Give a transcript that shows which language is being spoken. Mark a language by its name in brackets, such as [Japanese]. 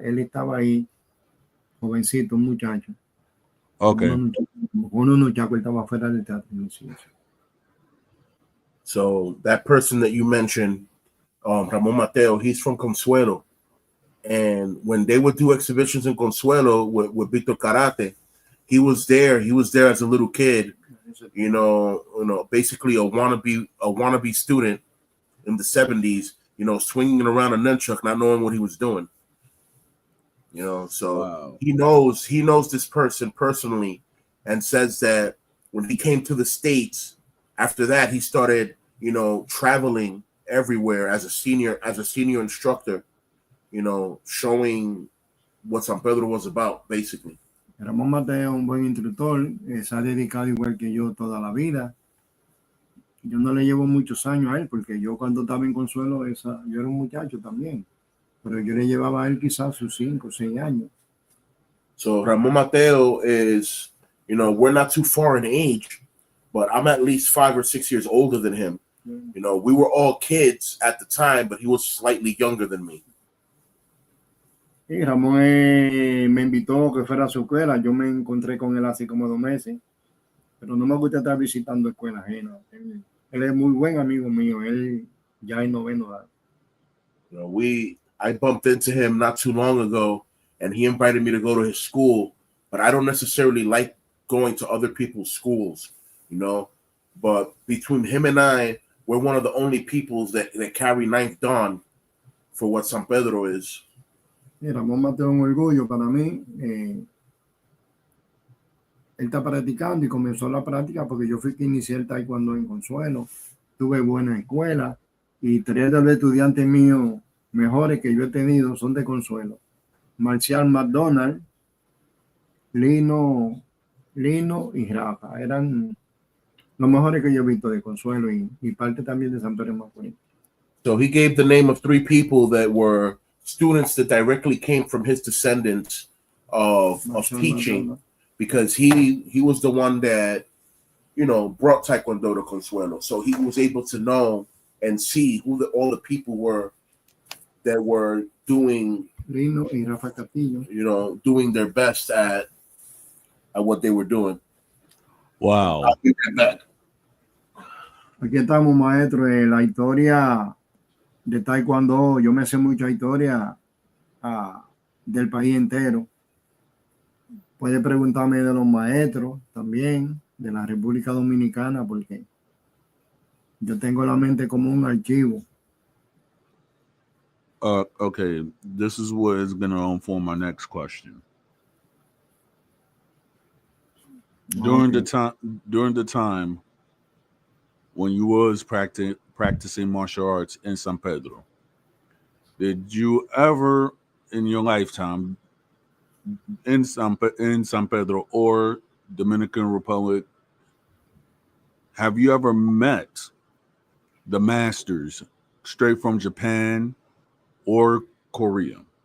[Spanish] Él estaba ahí, jovencito, un muchacho. [English] Okay. [Spanish] Uno él estaba fuera del teatro. [English] So that person that you mentioned, Ramon Mateo, he's from Consuelo. And when they would do exhibitions in Consuelo with Victor Karate, he was there as a little kid, you know, basically a wannabe student in the 70s, you know, swinging around a nunchuck, not knowing what he was doing. You know, so wow. He knows this person personally, and says that when he came to the States, after that he started, you know, traveling everywhere as a senior instructor, you know, showing what San Pedro was about, basically. [Spanish] Ramón Mateo, un buen instructor, se ha dedicado igual que yo toda la vida. Yo no le llevo muchos años a él, porque yo cuando estaba en Consuelo, yo era un muchacho también, pero yo le llevaba a él quizás sus 5 o 6 años. [English] So Ramón Mateo is, you know, we're not too far in age, but I'm at least 5 or 6 years older than him. You know, we were all kids at the time, but he was slightly younger than me. [Spanish] Y Ramón me invitó a que fuera a su escuela. Yo me encontré con él hace como 2 meses, pero no me gusta estar visitando escuelas ajenas. Él es muy buen amigo mío. Él ya es noveno edad. [English] You know, I bumped into him not too long ago, and he invited me to go to his school, but I don't necessarily like going to other people's schools, you know. But between him and I, we're one of the only peoples that carry 9th Dan for what San Pedro is. [Spanish] Sí, Ramón Mateo es un orgullo para mí. Él está practicando y comenzó la práctica porque yo fui que inicié el taekwondo en Consuelo. Tuve buena escuela y 3 de los estudiantes míos mejores que yo he tenido son de Consuelo. Marcial McDonald, Lino y Rafa. Eran los mejores que yo he visto de Consuelo y parte también de San Pedro de Macorís. [English] So he gave the name of 3 people that were students that directly came from his descendants of teaching, because he was the one that, you know, brought Taekwondo to Consuelo. So he was able to know and see who all the people were that were doing, [Spanish] Lino y Rafa Castillo, [English] you know, doing their best at what they were doing. Wow. I'll be right back. [Spanish] Aquí estamos, maestro, la historia de Taekwondo. Yo me sé mucha historia del país entero. Puede preguntarme de los maestros también, de la República Dominicana, porque yo tengo la mente como un archivo. [English] Okay, this is what is going to inform my next question. During the time when you was practicing martial arts in San Pedro, did you ever in your lifetime in San Pedro or Dominican Republic, have you ever met the masters straight from Japan or Korea?